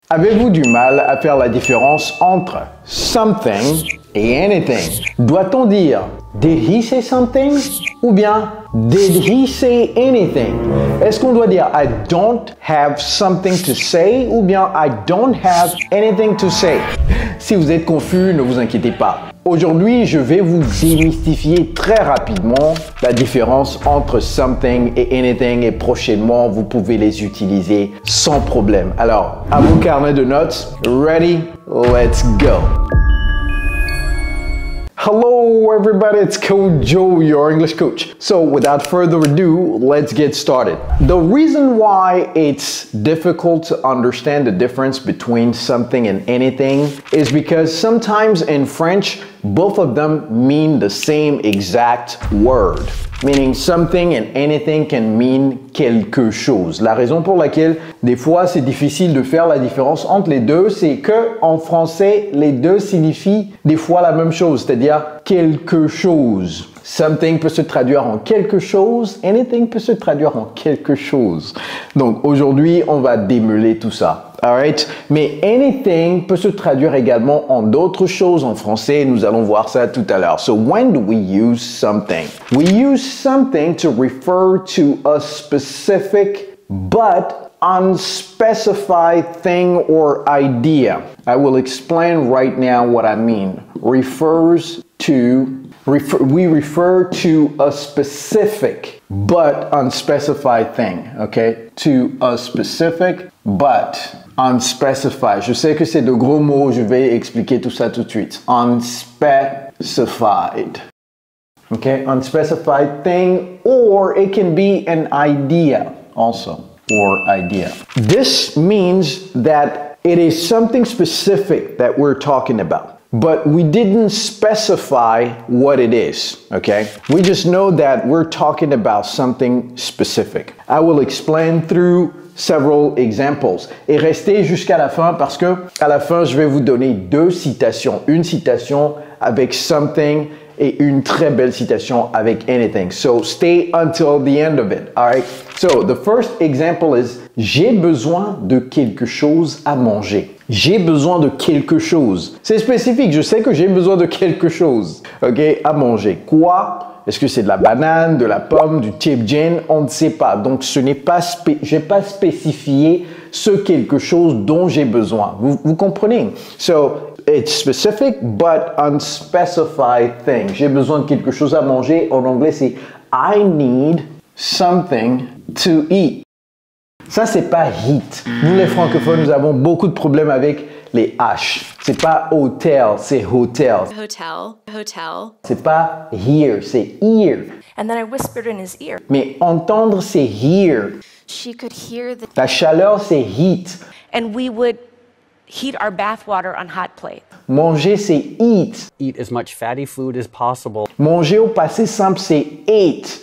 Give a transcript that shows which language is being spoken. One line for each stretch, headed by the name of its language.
French: Avez-vous du mal à faire la différence entre something et anything? Doit-on dire
English: did he say something
French: ou bien
English: did he say anything?
French: Est-ce qu'on doit dire
English: I don't have something to say
French: ou bien
English: I don't have anything to say?
French: Si vous êtes confus, ne vous inquiétez pas. Aujourd'hui, je vais vous démystifier très rapidement la différence entre something et anything et prochainement, vous pouvez les utiliser sans problème. Alors, à vos carnets de notes,
English: ready? Let's go! Hello everybody, it's Coach Joe, your English coach. So without further ado, let's get started. The reason why it's difficult to understand the difference between something and anything is because sometimes in French, both of them mean the same exact word. Meaning something and anything can mean
French: quelque chose. La raison pour laquelle des fois c'est difficile de faire la différence entre les deux, c'est que en français, les deux signifient des fois la même chose, c'est-à-dire quelque chose. Something peut se traduire en quelque chose, anything peut se traduire en quelque chose. Donc aujourd'hui, on va démêler tout ça. Alright? Mais anything peut se traduire également en d'autres choses en français. Nous allons voir ça tout à l'heure.
English: So when do we use something? We use something to refer to a specific but unspecified thing or idea. I will explain right now what I mean. We refer to a specific but unspecified thing, okay? To a specific but unspecified.
French: Je sais que c'est de gros mots, je vais expliquer tout ça tout de suite.
English: Unspecified. Okay? Unspecified thing, or it can be an idea also, or idea. This means that it is something specific that we're talking about. But we didn't specify what it is, okay? We just know that we're talking about something specific. I will explain through several examples.
French: Et restez jusqu'à la fin parce que à la fin, je vais vous donner deux citations. Une citation avec something et une très belle citation avec anything.
English: So stay until the end of it, all right? So the first example is
French: j'ai besoin de quelque chose à manger. J'ai besoin de quelque chose. C'est spécifique, je sais que j'ai besoin de quelque chose, ok, à manger. Quoi? Est-ce que c'est de la banane, de la pomme, du chip gin? On ne sait pas. Donc, je n'ai pas spécifié ce quelque chose dont j'ai besoin. Vous comprenez?
English: So, it's specific but unspecified thing.
French: J'ai besoin de quelque chose à manger. En anglais, c'est
English: I need something to eat.
French: Ça, c'est pas eat. Nous, les francophones, nous avons beaucoup de problèmes avec les H. C'est pas hotel, c'est hotel. Hotel. C'est pas hear, c'est ear.
English: And then I whispered in his ear.
French: Mais entendre, c'est hear.
English: She could hear the...
French: La chaleur, c'est heat.
English: And we would heat our bath water on hot plate.
French: Manger, c'est eat.
English: Eat as much fatty food as possible.
French: Manger au passé simple, c'est ate.